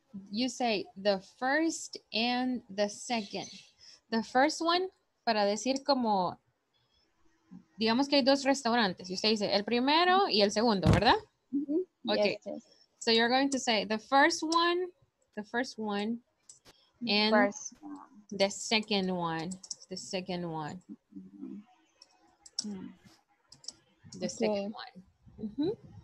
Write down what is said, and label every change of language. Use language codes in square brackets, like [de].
[en] You say the first and the second. The first one, [es] para decir como, digamos que hay dos restaurantes. Y usted dice el primero y el segundo, ¿verdad? [en] Okay. Yes, yes. So you're going to say the first one, and First the second one, the second one. The second one.